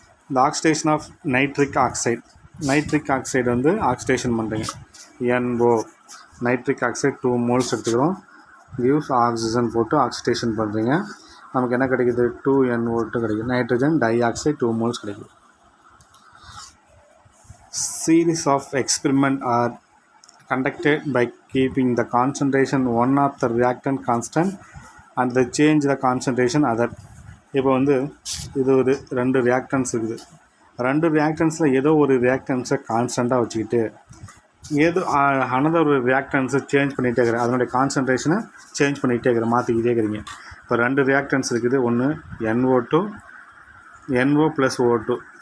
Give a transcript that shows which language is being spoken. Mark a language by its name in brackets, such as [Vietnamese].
[Tamil] இந்த oxidation of nitric oxide. Nitric oxide வந்து oxidation பண்ணுறீங்க. NO நைட்ரிக் ஆக்சைடு 2 moles எடுத்துக்கிறோம். கிவ்ஸ் ஆக்சிஜன் போட்டு ஆக்சிடேஷன் பண்ணுறீங்க. நமக்கு என்ன கிடைக்குது? 2NO2 கிடைக்குது. நைட்ரஜன் டை ஆக்சைடு 2 moles கிடைக்குது. [English] Series of experiment are conducted by keeping the concentration one of the reactant constant and the change the concentration other. [Tamil] இப்போ வந்து இது ஒரு 2 ரியாக்டன்ஸ் இருக்குது. 2 ரியாக்டன்ஸில் ஏதோ ஒரு ரியாக்டன்ஸை கான்ஸ்டண்ட்டாக வச்சுக்கிட்டு ஏதோ அனதர் ஒரு ரியாக்டன்ஸை சேஞ்ச் பண்ணிகிட்டே இருக்கிறேன். அதனுடைய கான்சன்ட்ரேஷனை சேஞ்ச் பண்ணிகிட்டே இருக்கிறேன், மாற்றிக்கிட்டே இருக்கிறீங்க. இப்போ 2 ரியாக்டன்ஸ் இருக்குது. ஒன்று NO2, NO + O2.